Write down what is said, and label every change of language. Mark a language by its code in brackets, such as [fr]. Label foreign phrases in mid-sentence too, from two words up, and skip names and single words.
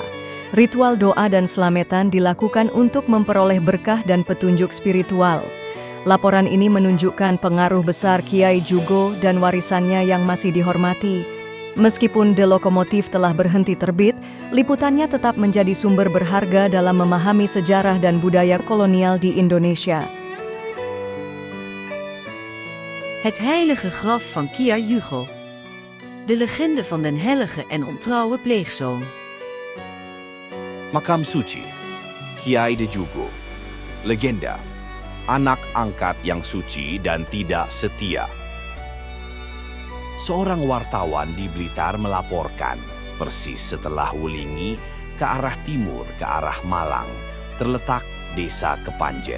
[id] Ritual doa dan selametan dilakukan untuk memperoleh berkah dan petunjuk spiritual. Laporan ini menunjukkan pengaruh besar Kiai Jugo dan warisannya yang masih dihormati. Meskipun De Lokomotif telah berhenti terbit, liputannya tetap menjadi sumber berharga dalam memahami sejarah dan budaya kolonial di Indonesia. [nl] Het heilige graf van Kiai Jugo. De legende van den hellige en ontrouwe pleegzoon. [id] Makam suci Kiai de Jugo. Legenda, anak angkat yang suci dan tidak setia. Seorang wartawan di Blitar melaporkan, persis setelah Wulingi, ke arah timur, ke arah Malang, terletak desa Kepanjen.